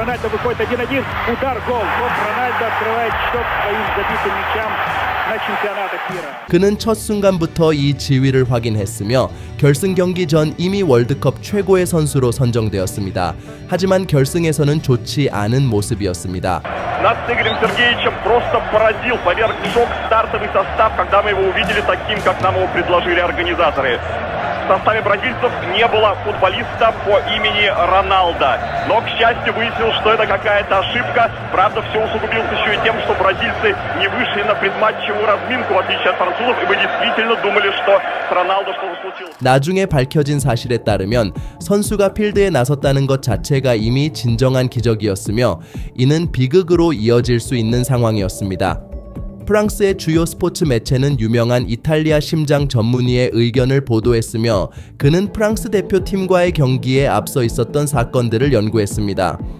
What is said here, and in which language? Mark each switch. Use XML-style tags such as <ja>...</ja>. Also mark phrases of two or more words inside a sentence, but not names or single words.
<ko>그는 첫 순간부터 이 지위를 확인했으며 결승 경기 전 이미 월드컵 최고의 선수로 선정되었습니다. 하지만 결승에서는 좋지 않은 모습이었습니다.</ko> <ru>Нас с Игорем Сергеевичем просто поразил, поверг в шок стартовый состав, когда мы его увидели таким, как нам его предложили организаторы. В составе бразильцев не было футболиста по имени Роналдо. Но, к счастью, выяснилось, что это какая-то ошибка. Правда, все усугубилось еще и тем, что бразильцы не вышли на предматчевую разминку, в отличие от французов, и мы действительно думали, что с Роналдо что-то случилось.</ru> <ko>나중에 밝혀진 사실에 따르면 선수가 필드에 나섰다는 것 자체가 이미 진정한 기적이었으며 이는 비극으로 이어질 수 있는 상황이었습니다. 프랑스의 주요 스포츠 매체는 유명한 이탈리아 심장 전문의의 의견을 보도했으며 그는 프랑스 대표팀과의 경기에 앞서 있었던 사건들을 연구했습니다.</ko>